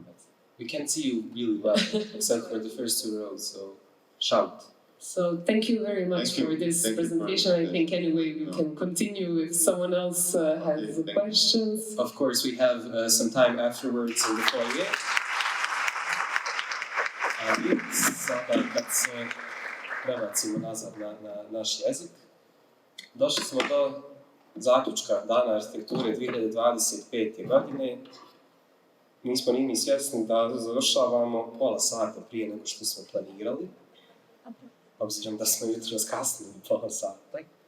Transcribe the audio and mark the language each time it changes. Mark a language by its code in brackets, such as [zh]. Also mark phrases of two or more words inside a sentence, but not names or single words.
[en] We can't see you really well, except for the first two rows, so shout. So thank you very much Thank you. for this Thank you for presentation. I think invitation. anyway we can continue if someone else has Okay, thank you. questions. Of course, we have some time afterwards in the foyer. [hr] Kad se prebacimo nazad na naš jezik, došli smo do zaključka Dana arhitekture 2025. godine. Nismo ni mi svjesni da završavamo pola sata prije nego što smo planirali, obzirom da smo jutros kasnili pola sata.